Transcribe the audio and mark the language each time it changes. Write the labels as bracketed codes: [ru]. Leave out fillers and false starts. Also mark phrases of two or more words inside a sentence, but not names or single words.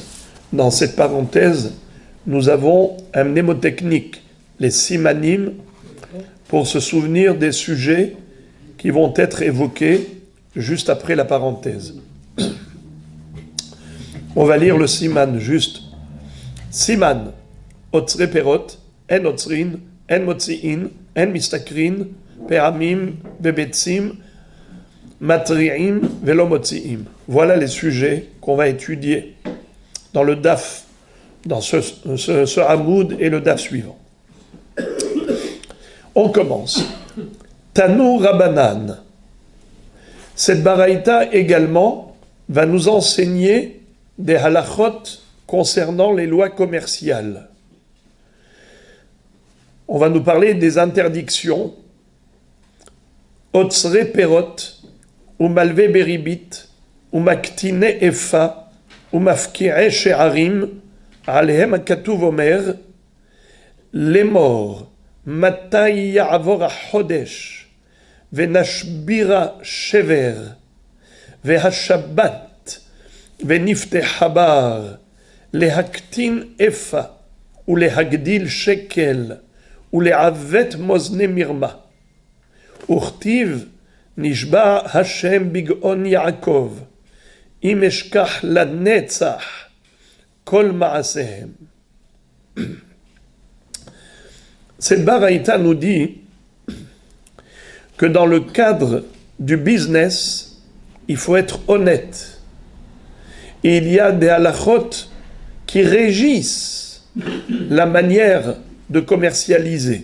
[fr] Dans cette parenthèse, nous avons un mnémotechnique, les simanim, pour se souvenir des sujets qui vont être évoqués juste après la parenthèse. On va lire le siman juste. [he] סימן, אוצרי פירות, אין אוצרין, אין מוציאין, אין מסתכרין, פעמים, ובביצים, מתריעים, ולא מוציאים. [fr] Voilà les sujets qu'on va étudier dans le DAF, dans ce Hamoud et le DAF suivant. On commence. [arc] תנו רבנן. [fr] Cette baraïta également va nous enseigner des halachot concernant les lois commerciales. On va nous parler des interdictions. [he] אוצרי פירות, או מלוה ברבית, או מקטיני איפה, או מפקיעי שערים, עליהם הכתוב אומר, [fr] les morts, [he] מתי יעבור החודש, ונשבירה שבר, והשבת, ונפתחה בר, להקטין איפה, ולהגדיל שקל, ולעוות מאזני מרמה. וכתיב נשבע השם בגאון יעקב, אם אשכח לנצח כל מעשיהם. [fr] Cette baraïta nous dit que dans le cadre du business, il faut être honnête. Et il y a des halachot qui régissent la manière de commercialiser.